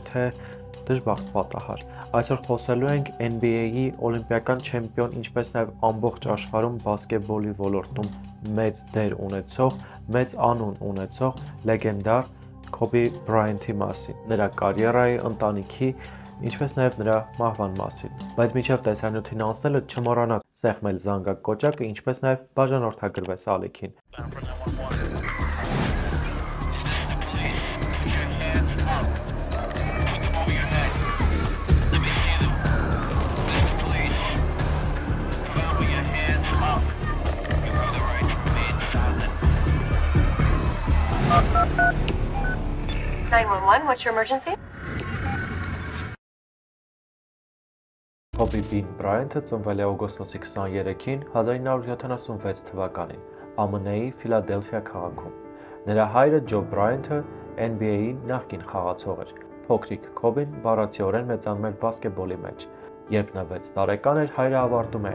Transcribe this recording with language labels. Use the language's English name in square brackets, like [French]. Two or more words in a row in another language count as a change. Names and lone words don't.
[Armenian] թե դժբախտ պատահար։ Այսօր խոսելու ենք NBA-ի օլիմպիական չեմպիոն, ինչպես նաև ամբողջ աշխարհում բասկետբոլի ոլորտում մեծ դեր ունեցող, մեծ անուն ունեցող լեգենդար Քոբի Բրայանթի մասին, նրա կարիերայի, ընտանիքի, ինչպես նաև նրա մահվան մասին։ Բայց մինչև տեսանյութին անցնելը չմոռանաս սեղմել զանգակ կոճակը, ինչպես նաև բաժանորդագրվես ալիքին։ [English] What's your emergency? [Armenian] Քոբի Բին Բրայանթը ծնվել է օգոստոսի 23-ին 1976 թվականին ԱՄՆ-ի Ֆիլադելֆիա քաղաքում։ Նրա հայրը Ջո Բրայանթը NBA-ի նախկին խաղացող էր։ Փոքրիկ Քոբին բառացիորեն մեծանում էր բասկետբոլի մեջ։ Երբ նա 6 տարեկան էր, հայրը ավարտում է